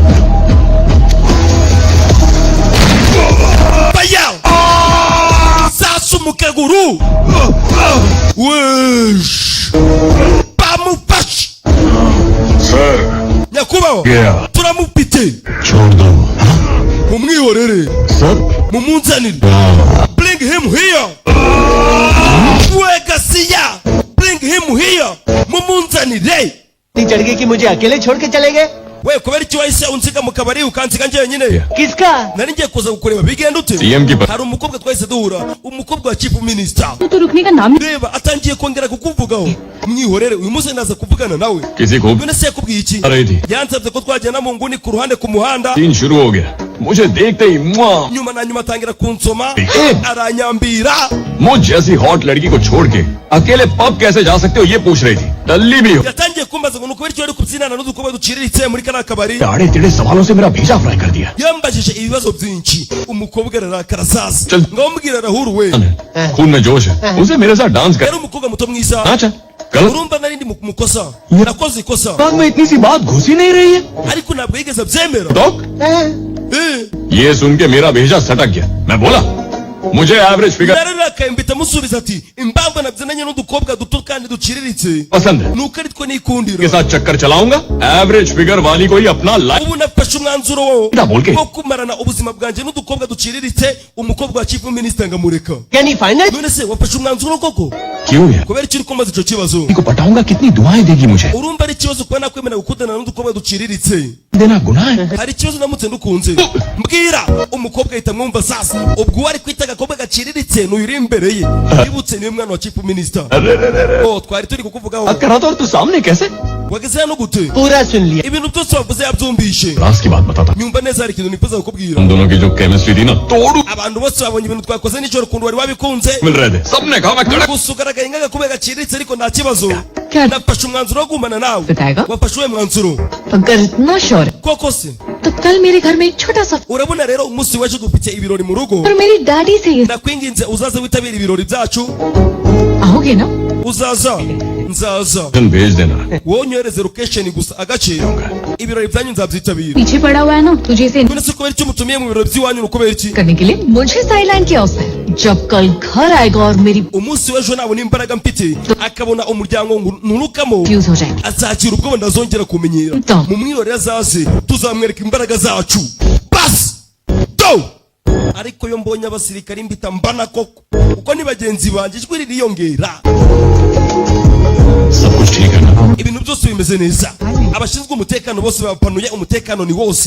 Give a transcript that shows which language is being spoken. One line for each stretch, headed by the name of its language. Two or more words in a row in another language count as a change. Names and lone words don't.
Kinyarwanda: Aya sasu mukaguru wesh bamufashe सर nyakubahwa Yeah. turamupite
Hindi: छोड़ दो
Kinyarwanda: mumwihorere सर mumunzanire.
English: Bring him here.
Kinyarwanda: Wegasiya
English: bring him here
Kinyarwanda: mumunzanire.
Hindi: चढ़ गई कि मुझे अकेले छोड़ के चले गए।
Kinyarwanda: we kubera iki wahise unsiga mu kabari ukansiga njyenyine? किसका? nari ngiye kuza kukureba bigenda ute?
Hindi: CM की
Kinyarwanda: hari umukobwa twahise duhura, umukobwa wa
English: chief minister.
Hindi: तो रुकने का नाम
Kinyarwanda: reba atangiye kongera kukuvugaho. mwihorere uyu munsi ndaza kuvugana nawe.
Hindi: किसी को
Kinyarwanda: none se yakubwiye iki?
Hindi: आ रही थी
Kinyarwanda: yansabye ko twagenda mu nguni ku ruhande ku muhanda,
Hindi: सीन शुरू हो गया मुझे देखते ही मुआ,
Kinyarwanda: nyuma na nyuma atangira kunsoma Eh. aranyambira.
Hindi: मुझ जैसी हॉट लड़की को छोड़ के अकेले पब कैसे जा सकते हो ये पूछ रही थी। टल्ली भी हो,
Kinyarwanda: yatangiye kumbaza ngo nukubera icyo ari kubyinana n'udukobwa duciriritse muri kana kabari.
Hindi: टेढ़े टेढ़े सवालों से मेरा भेजा फ्राई कर दिया।
Kinyarwanda: yambajije ibibazo byinshi, umukobwa ararakara sasa Chal. ngambwira arahuruwe.
Hindi: खून में जोश है, उसे मेरे साथ डांस कर।
Kinyarwanda: yari umukobwa muto mwiza.
Hindi: अच्छा गलत
Kinyarwanda: urumva nari ndi mu kosa, nakoze ikosa
Hindi: दिमाग में इतनी सी बात घुस ही नहीं रही है।
Kinyarwanda: ariko ntabwo yigeze abyemera.
Hindi: डॉक ये सुन के मेरा भेजा सटक गया। मैं बोला मुझे
English: average figure
Kinyarwanda: nararakaye mpita musubiza ati impamvu nabyinanye n'udukobwa duto kandi duciriritse
Hindi: पसंद है,
Kinyarwanda: nuko ari two के nikundira.
Hindi: साथ चक्कर चलाऊंगा,
English: average figure
Hindi: वाली को ही अपना लाइफ
Kinyarwanda: ubu nafashe umwanzuro wo Ndabulke. wo kumarana ubuzima bwanjye n'udukobwa duciriritse. umukobwa wa
English: chief minister
Kinyarwanda: ngamureka.
Hindi: यानी फाइनल?
Kinyarwanda: none se wafashe umwanzuro koko?
Hindi: क्यों है?
Kinyarwanda: kubera iki uri kumbaza icyo kibazo?
Hindi: को पटाऊंगा कितनी दुआएं देगी मुझे?
Kinyarwanda: urumva ari ikibazo kuba nakwemera gukundana n'udukobwa duciriritse?
Hindi: देना गुनाह है।
Kinyarwanda: hari ikibazo namutse ndukunze mbwira. umukobwa ahita mwumva sasa, ubwo uwo ari kwita agakobwa gaciriritse n'uyu uri imbere ye yibutse niwe mwana wa
English: chief minister.
Kinyarwanda: oh twari turi kukuvugaho.
Hindi: करा तो और तू सामने कैसे?
Kinyarwanda: wageze hano gute?
Hindi: पूरा सुन लिया।
Kinyarwanda: ibintu byose wavuze yabyumvishe.
Hindi: क्लास की बात बताता।
Kinyarwanda: nyumva neza hari ikintu nifuza kukubwira.
Hindi: हम दोनों की जो केमिस्ट्री थी ना तोड़ू
Kinyarwanda: abantu bose babonye ibintu twakoze nijoro ukuntu wari wabikunze.
Hindi: मिल रहे थे, सबने कहा मैं कड़क।
Kinyarwanda: gusa ugaragaye nk'agakobwa gaciriritse ariko nta kibazo. क्या nafashe umwanzuro wo gumana nawe. बताएगा? wafashe uwe mwanzuro
Hindi: अगर इतना श्योर है
Kinyarwanda: koko se?
Hindi: तो कल मेरे घर में एक छोटा सा
Kinyarwanda: urabona rero umunsi w'ejo dufite ibirori mu rugo.
Hindi: और मेरी डैडी से ये
Kinyarwanda: ndakwinginze uzaze witabira ibirori byacu.
Hindi: आओगे ना?
Kinyarwanda: uzaza? nzaza.
Hindi: भेज देना।
Kinyarwanda: wowe unyohereze location gusa agace, ibirori byanyu nzabyitabira.
Hindi: पीछे पड़ा हुआ है ना तुझे इसे
Kinyarwanda: none se kubera iki umutumiye mu birori by'iwanyu ni ukubera iki?
Hindi: करने के लिए मुझे साइडलाइन किया उसने। जब कल घर आएगा और मेरी
Kinyarwanda: umunsi w'ejo nabona imbaraga mfite akabona umuryango nturukamo
Hindi: फ्यूज हो जाएगी
Kinyarwanda: azakira ubwoba ndazongera kumenyera. Ndo. mu mwirori azaze tuzamwereka imbaraga zacu basi do. ariko iyo mbonye abasirikari mbita mbana koko uko ni bagenzi banjye ijwi ririyongera.
Hindi: सब कुछ ठीक है ना?
Kinyarwanda: ibintu byose bimeze neza. abashinzwe umutekano bose bapanuye, umutekano ni wose.